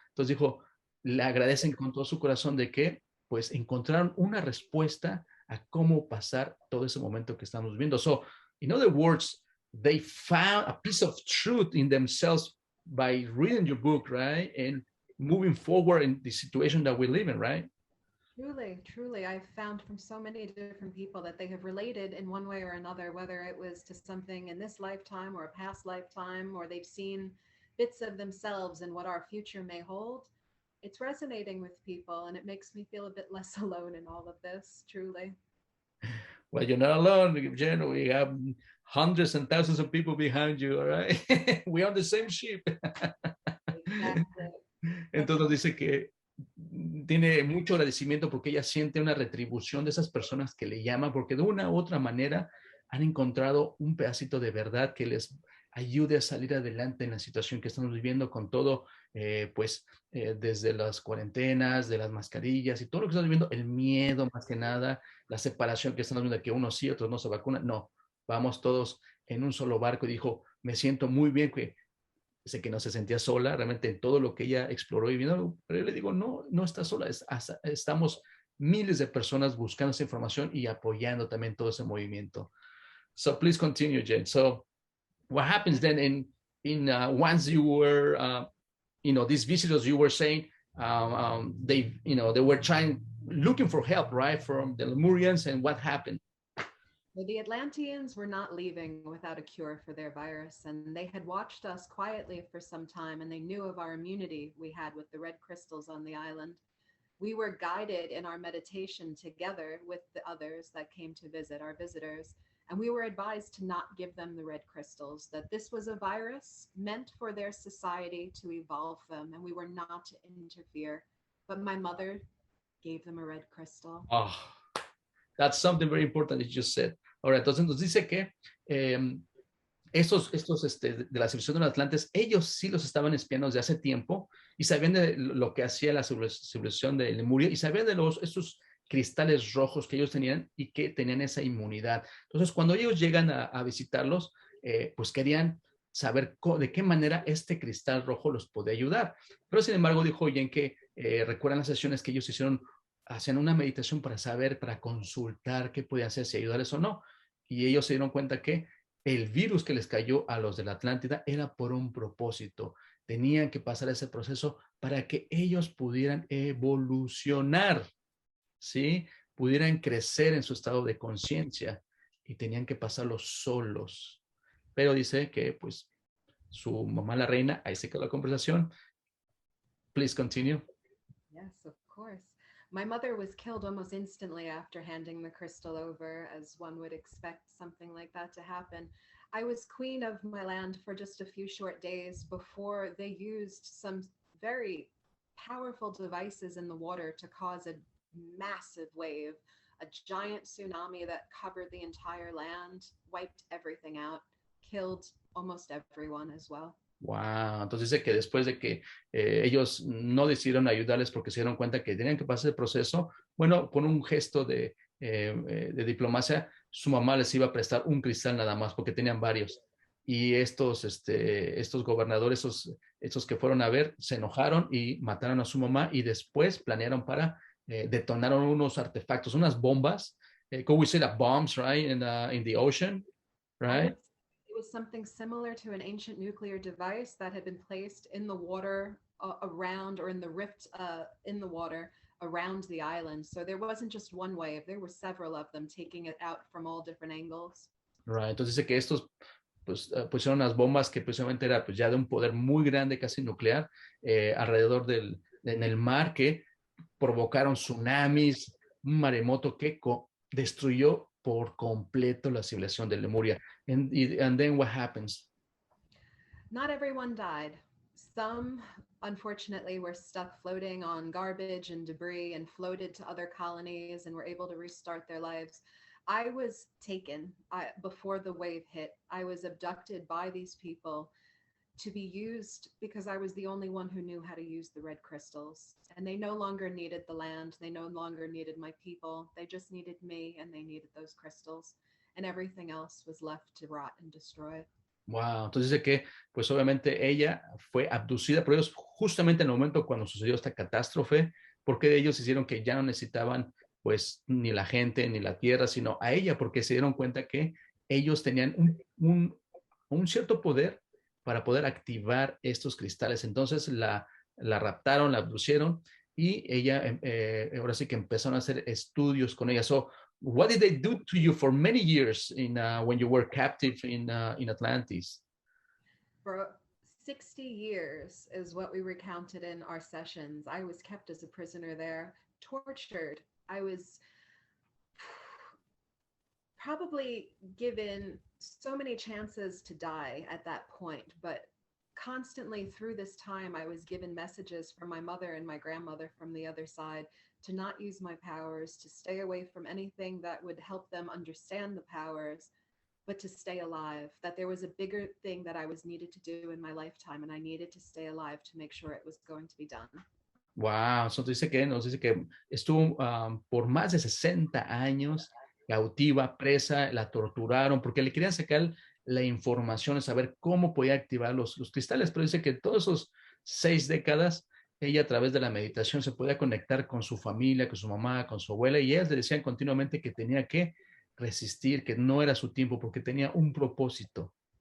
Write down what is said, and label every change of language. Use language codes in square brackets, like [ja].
[es] Entonces dijo, le agradecen con todo su corazón de que pues encontraron una respuesta a cómo pasar todo ese momento que estamos viviendo. So, [en] In other words, they found a piece of truth in themselves by reading your book, right? And moving forward in the situation that we live in, right? Truly, truly, I've found from so many different people that they have related in one way or another, whether it was to something in this lifetime or a past lifetime, or they've seen bits of themselves in what our future may hold. It's resonating with people, and it makes me feel a bit less alone in all of this, truly. Well, you're not alone, Jenn. We have hundreds and thousands of people behind you, all right? We're on the same ship. Exactly. [es] Entonces dice que tiene mucho agradecimiento porque ella siente una retribución de esas personas que le llaman, porque de una u otra manera han encontrado un pedacito de verdad que les ayude a salir adelante en la situación que estamos viviendo con todo, desde las cuarentenas, de las mascarillas y todo lo que estamos viviendo, el miedo más que nada, la separación que estamos viendo, que unos sí, otros no se vacunan. No, vamos todos en un solo barco. Y dijo, me siento muy bien, que sé que no se sentía sola, realmente en todo lo que ella exploró y vino, pero yo le digo, no, no está sola, estamos miles de personas buscando esa información y apoyando también todo ese movimiento. [en] So please continue, Jenn. So what happens then once you were, these visitors, you were saying, they were looking for help, right, from the Lemurians, and what happened? Well, the Atlanteans were not leaving without a cure for their virus, and they had watched us quietly for some time, and they knew of our immunity we had with the red crystals on the island. We were guided in our meditation together with the others that came to visit, our visitors, and we were advised to not give them the red crystals, that this was a virus meant for their society to evolve them, and we were not to interfere. But my mother gave them a red crystal. Oh, that's something very important that you just said. [es] Ahora, entonces nos dice que estos de la civilización de los Atlantes, ellos sí los estaban espiando desde hace tiempo y sabían de lo que hacía la civilización de Lemuria y sabían de estos cristales rojos que ellos tenían y que tenían esa inmunidad. Entonces, cuando ellos llegan a visitarlos, pues querían saber de qué manera este cristal rojo los podía ayudar. Pero, sin embargo, dijo Jenn que recuerdan las sesiones que ellos hacían una meditación para saber, para consultar qué podían hacer, si ayudarles o no. Y ellos se dieron cuenta que el virus que les cayó a los de la Atlántida era por un propósito. Tenían que pasar ese proceso para que ellos pudieran evolucionar, ¿sí? Pudieran crecer en su estado de conciencia y tenían que pasarlo solos. Pero dice que, pues, su mamá, la reina, ahí se quedó la conversación. [en] Please continue. Yes, of course. My mother was killed almost instantly after handing the crystal over, as one would expect something like that to happen. I was queen of my land for just a few short days before they used some very powerful devices in the water to cause a massive wave, a giant tsunami that covered the entire land, wiped everything out, killed almost everyone as well. [es] Wow, entonces dice que después de que ellos no decidieron ayudarles porque se dieron cuenta que tenían que pasar el proceso, bueno, con un gesto de diplomacia, su mamá les iba a prestar un cristal nada más porque tenían varios. Y estos gobernadores, estos que fueron a ver, se enojaron y mataron a su mamá y después planearon para detonaron unos artefactos, unas bombas, [en] could we say that bombs, right, in the ocean, right? It was something similar to an ancient nuclear device that had been placed in the water around, or in the rift in the water around the island. So there wasn't just one wave, there were several of them taking it out from all different angles. Right. [es] Entonces dice que estos pusieron unas bombas que precisamente era pues ya de un poder muy grande, casi nuclear, alrededor en el mar, que provocaron tsunamis, un maremoto que destruyó por completo la civilización de Lemuria. [en] And then what happens? Not everyone died. Some, unfortunately, were stuck floating on garbage and debris and floated to other colonies and were able to restart their lives. I was taken before the wave hit. I was abducted by these people to be used because I was the only one who knew how to use the red crystals. And they no longer needed the land. They no longer needed my people. They just needed me, and they needed those crystals. And everything else was left to rot and destroy. [es] Wow, entonces dice que pues obviamente ella fue abducida por ellos justamente en el momento cuando sucedió esta catástrofe, porque ellos hicieron que ya no necesitaban pues ni la gente ni la tierra, sino a ella, porque se dieron cuenta que ellos tenían un cierto poder para poder activar estos cristales. Entonces la raptaron, la abducieron y ella, ahora sí que empezaron a hacer estudios con ella. [en] So, what did they do to you for many years when you were captive in Atlantis? For 60 years is what we recounted in our sessions. I was kept as a prisoner there, tortured. I was probably given so many chances to die at that point, but constantly through this time, I was given messages from my mother and my grandmother from the other side to not use my powers, to stay away from anything that would help them understand the powers, but to stay alive, that there was a bigger thing that I was needed to do in my lifetime, and I needed to stay alive to make sure it was going to be done. [es] Wow, eso nos dice que estuvo por más de 60 años cautiva, presa, la torturaron porque le querían sacar la información, saber cómo podía activar los cristales, pero dice que todos esos 6 décadas, ella a través de la meditación se podía conectar con su familia, con su mamá, con su abuela, y ellas le decían continuamente que tenía que resistir, que no era su tiempo, porque tenía un propósito.